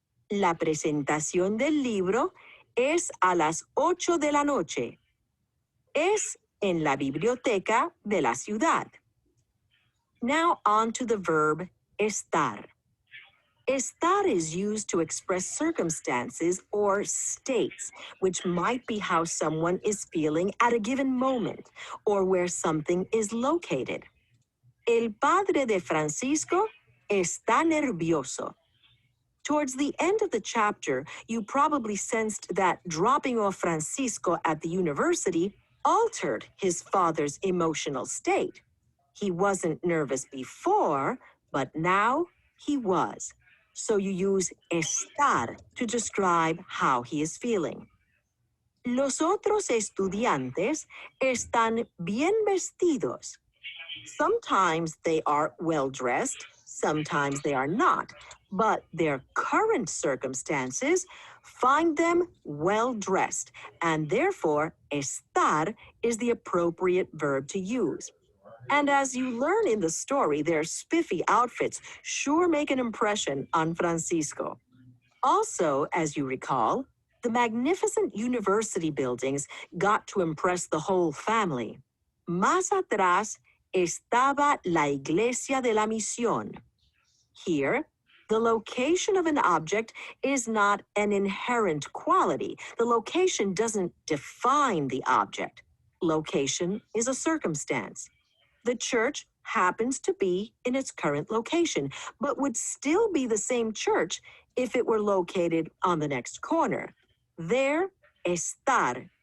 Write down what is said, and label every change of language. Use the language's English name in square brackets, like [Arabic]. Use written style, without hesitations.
[Spanish] La presentación del libro es a las 8 de la noche. Es en la biblioteca de la ciudad. [English] Now on to the verb estar. Estar is used to express circumstances or states, which might be how someone is feeling at a given moment or where something is located. El padre de Francisco está nervioso. Towards the end of the chapter, you probably sensed that dropping off Francisco at the university altered his father's emotional state. He wasn't nervous before, but now he was. So you use estar to describe how he is feeling. [Spanish] Los otros estudiantes están bien vestidos. [English] Sometimes they are well dressed, sometimes they are not, but their current circumstances find them well dressed, and therefore estar is the appropriate verb to use. And as you learn in the story, their spiffy outfits sure make an impression on Francisco. Also, as you recall, the magnificent university buildings got to impress the whole family. [Spanish] Más atrás estaba la iglesia de la misión. [English] Here, the location of an object is not an inherent quality. The location doesn't define the object. Location is a circumstance. The church happens to be in its current location, but would still be the same church if it were located on the next corner. There, estar